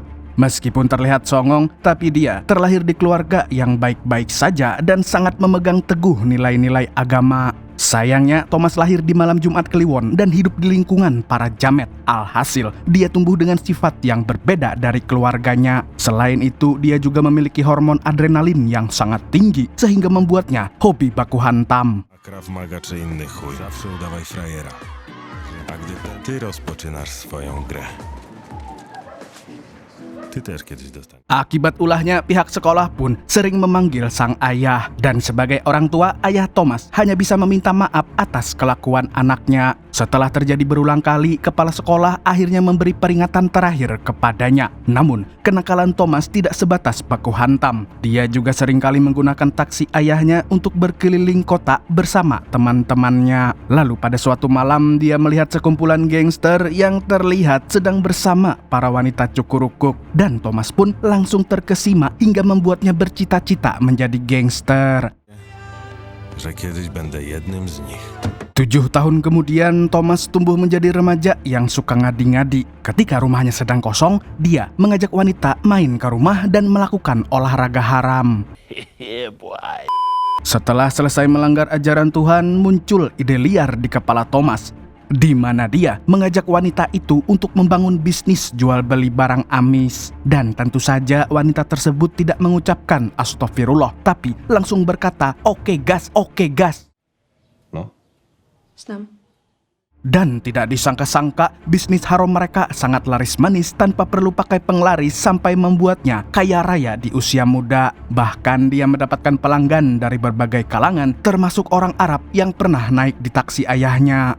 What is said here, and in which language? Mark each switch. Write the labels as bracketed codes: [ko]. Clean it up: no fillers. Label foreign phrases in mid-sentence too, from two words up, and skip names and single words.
[id] Meskipun terlihat songong, tapi dia terlahir di keluarga yang baik-baik saja dan sangat memegang teguh nilai-nilai agama. Sayangnya, Thomas lahir di malam Jumat Kliwon dan hidup di lingkungan para jamet. Alhasil, dia tumbuh dengan sifat yang berbeda dari keluarganya. Selain itu, dia juga memiliki hormon adrenalin yang sangat tinggi, sehingga membuatnya hobi baku hantam. [pl] Krav Maga czy inny chuj, zawsze udawaj frajera. A gdy ty rozpoczynasz swoją grę, ty też kiedyś dostaniesz. [id] Akibat ulahnya, pihak sekolah pun sering memanggil sang ayah. Dan sebagai orang tua, ayah Thomas hanya bisa meminta maaf atas kelakuan anaknya. Setelah terjadi berulang kali, kepala sekolah akhirnya memberi peringatan terakhir kepadanya. Namun, kenakalan Thomas tidak sebatas baku hantam. Dia juga seringkali menggunakan taksi ayahnya untuk berkeliling kota bersama teman-temannya. Lalu pada suatu malam, dia melihat sekumpulan gangster yang terlihat sedang bersama para wanita cukurukuk. Dan Thomas pun langsung terkesima hingga membuatnya bercita-cita menjadi gangster. [pl] Że kiedyś będę jednym z nich. [id] 7 tahun kemudian, Thomas tumbuh menjadi remaja yang suka ngadi-ngadi. Ketika rumahnya sedang kosong, dia mengajak wanita main ke rumah dan melakukan olahraga haram. Setelah selesai melanggar ajaran Tuhan, muncul ide liar di kepala Thomas, di mana dia mengajak wanita itu untuk membangun bisnis jual beli barang amis. Dan tentu saja wanita tersebut tidak mengucapkan astagfirullah, tapi langsung berkata, "Oke gas, oke gas." [pl] No? Znam. [id] Dan tidak disangka-sangka, bisnis haram mereka sangat laris manis tanpa perlu pakai penglaris sampai membuatnya kaya raya di usia muda. Bahkan dia mendapatkan pelanggan dari berbagai kalangan, termasuk orang Arab yang pernah naik di taksi ayahnya.